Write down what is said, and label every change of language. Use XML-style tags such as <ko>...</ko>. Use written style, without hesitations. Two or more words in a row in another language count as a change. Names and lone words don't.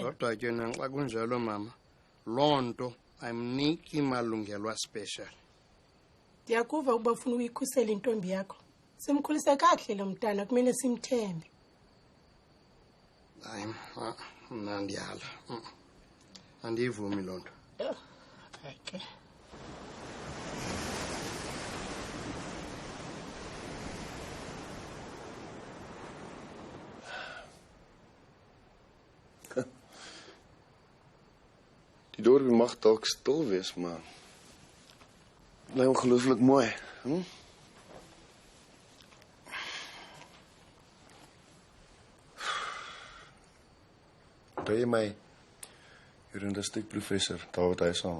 <xh>Kodwa ke naxa kunjalo mama, loo nto ayimniki malungelwa special. Ndiyakuva ukuba ufuna uyikhusela intombi yakho. Simkhulise kakuhle lo mntana kumele simthembe. Hayi, mna ndiyala. Andiyivumi loo nto. Okay.</xh> <af>Die dorpie mag dalk stil wees, maar bly ongelooflik mooi, Onthou jy my journalistiek professor David Huysman?</af>